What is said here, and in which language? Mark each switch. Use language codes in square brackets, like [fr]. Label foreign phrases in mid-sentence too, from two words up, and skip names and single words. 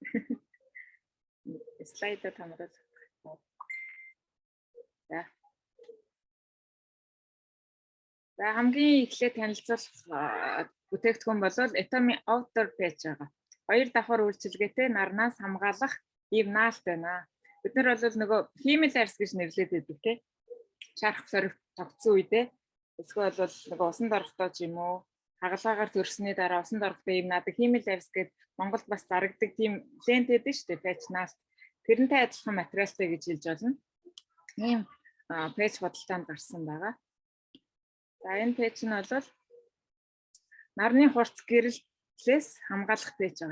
[mn] Слайдад хамруулах. За хамгийн эхлээд танилцуулах бүтээгдэхүүн бол Atomy Outer Patch байгаа. 2 давхар үйлчилгээтэй нарнаас хамгаалах ийм наалт байна. Бид нар бол нөгөө [en] female hairs [mn] гэж нэрлэдэг байдаг тийм. Шарах сорив тогтсон үедээ эсвэл бол нөгөө усан дорхтой ч юм уу хагалгаагаар төрсний дараа усан дорхтой ийм наадах [en] female hairs [mn] гэдэг Монголд бас зарагддаг тийм лент байдаг шүү дээ. Patch наалт. Тэрнтэй адилхан материалтай гэж хэлж болно. Ийм patch худалдаанд гарсан байгаа. За энэ пэйж нь бол нарны хурц гэрэлээс хамгаалах пэйж байгаа.